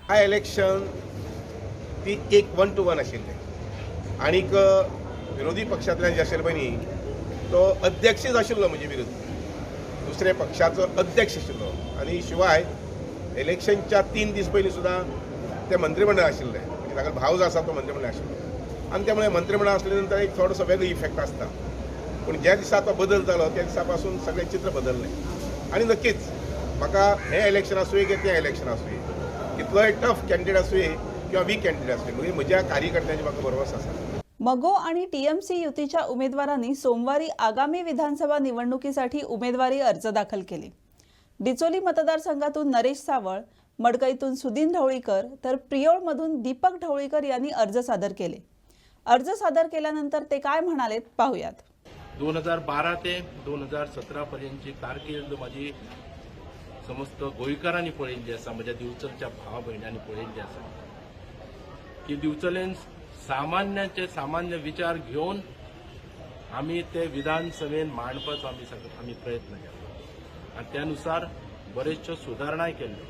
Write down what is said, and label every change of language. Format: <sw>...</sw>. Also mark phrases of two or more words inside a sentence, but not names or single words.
<kok>हा इलेक्शन ती एक 1 to 1 आशिल्लें आनीक विरोधी पक्षांतल्यान जे आशिल्ले पळय न्ही तो अध्यक्षच आशिल्लो म्हणजे विरोधी दुसऱ्या पक्षाचो अध्यक्ष आशिल्लो आनी शिवाय इलेक्शनच्या 3 दीस पयलीं सुद्दां ते मंत्रिमंडळ आशिल्लें म्हणजे ताका भाव जो आसा तो मंत्रिमंडळ आशिल्लो आनी त्यामुळे मंत्रिमंडळ असल्या नंतर एक थोडोसो वेगळो इफेक्ट आसता. पूण ज्या दिसा तो बदल जालो त्या दिसा पासून सगळें चित्र बदललें आनी नक्कीच म्हाका हें इलेक्शन आसूं की तें इलेक्शन आसूं कितलोय</kok> <en>tough candidate</en> <kok>आसूं किंवा</kok> <en>weak candidate</en> <kok>आसूं म्हणजे म्हज्या कार्यकर्त्यांची म्हाका भरवस आसा.</kok> <mr>मगो आणि TMC युतीच्या उमेदवारांनी सोमवारी आगामी विधानसभा निवडणुकीसाठी उमेदवारी अर्ज दाखल केले. डिचोली मतदारसंघातून नरेश सावळ, मडकईतून सुदीन ढवळीकर तर प्रियोळमधून दीपक ढवळीकर यांनी अर्ज सादर केले. अर्ज सादर केल्यानंतर ते काय म्हणालेत पाहूयात.</mr> <kok>2012 ते 2017 पर्यंतची कारकीर्द माझी समस्त गोंयकारांनी पळयल्ली आसा. म्हज्या दिवचलच्या भावा भयणांनी पळयल्ली आसा की दिवचलेन सामान्याचे सामान्य विचार घेवन आमी ते विधानसभेन मांडपाचो आमी प्रयत्न केलो आनी त्यानुसार बरेचश्यो सुदारणाय केल्ल्यो.</kok>